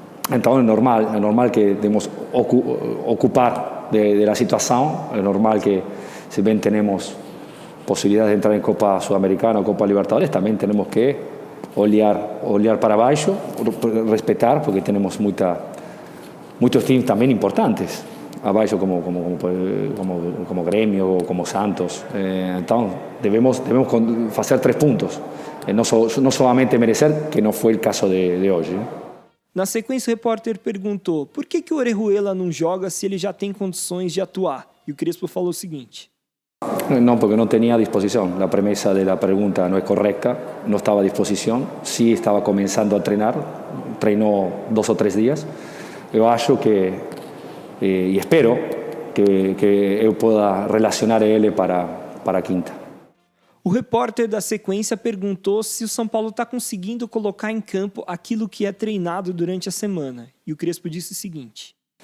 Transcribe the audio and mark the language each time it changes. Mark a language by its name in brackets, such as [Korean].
[Spanish] Entonces es normal que debemos ocupar de la situación, es normal que si bien tenemos posibilidades de entrar en Copa Sudamericana o Copa Libertadores, también tenemos que olhar para abajo, respetar, porque tenemos muchos teams también importantes abajo como Grêmio, como Santos. Entonces debemos hacer 3 puntos, no solamente merecer, que no fue el caso de hoy. [Portuguese] Na sequência, o repórter perguntou por que o Orejuela não joga se ele já tem condições de atuar. E o Crespo falou o seguinte: [Spanish] No, porque no tenía disposición. La premisa de la pregunta no es correcta. No estaba a disposición. Sí estaba comenzando a entrenar. Treinó 2 o 3 días. Yo acho que, y espero que yo pueda relacionar a él para quinta. [Portuguese] O repórter da sequência perguntou se o São Paulo está conseguindo colocar em campo aquilo que é treinado durante a semana. E o Crespo disse o seguinte: